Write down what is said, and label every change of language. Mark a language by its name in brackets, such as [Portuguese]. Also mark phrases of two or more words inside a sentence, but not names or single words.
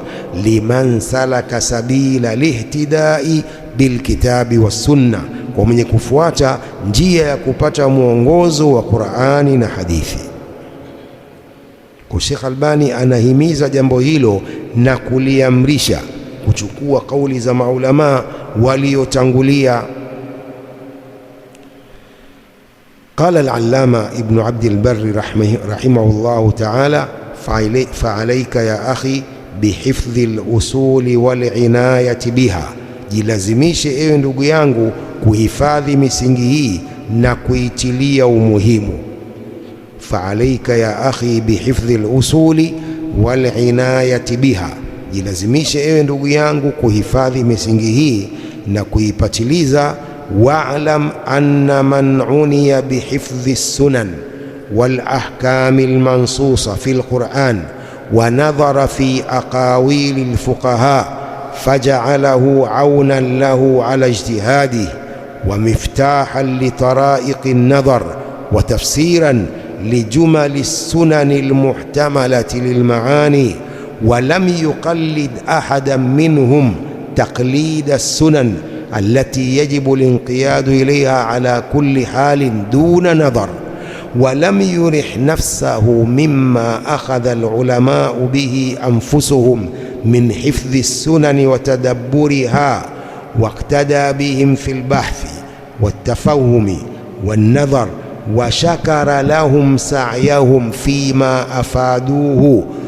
[Arabic] لمن سلك سبيل الاهتداء بالكتاب والسنة, [Swahili] kwa mwenye kufuata njia ya kupata mwongozo wa Qur'ani na hadithi. Kwa Sheikh Albani anahimiza jambo hilo na kuliamrisha kuchukua kauli za maulama waliotangulia. [Arabic] قال العلامة ابن عبد البر رحمه الله تعالى, فعليك يا أخي بحفظ الأصول والعناية بها, [Swahili] jilazimishe ewe ndugu yangu kuhifadhi misingi hii na kuitilia umuhimu. [Arabic] فعليك يا أخي بحفظ الأصول والعناية بها, [Swahili] jilazimishe ewe ndugu yangu kuhifadhi misingi hii na kuipatiliza. [Arabic] واعلم أن من عني بحفظ السنن والأحكام المنصوصة في القرآن ونظر في أقاويل الفقهاء فجعله عونا له على اجتهاده و مفتاحا لطرائق النظر وتفسيرا لجمل السنن المحتملة للمعاني و لم يقلد أحدا منهم تقليد السنن التي يجب الانقياد إليها على كل حال دون نظر، ولم يرح نفسه مما أخذ العلماء به أنفسهم من حفظ السنن وتدبرها، واقتدى بهم في البحث والتفهم والنظر، وشكر لهم سعيهم فيما أفادوه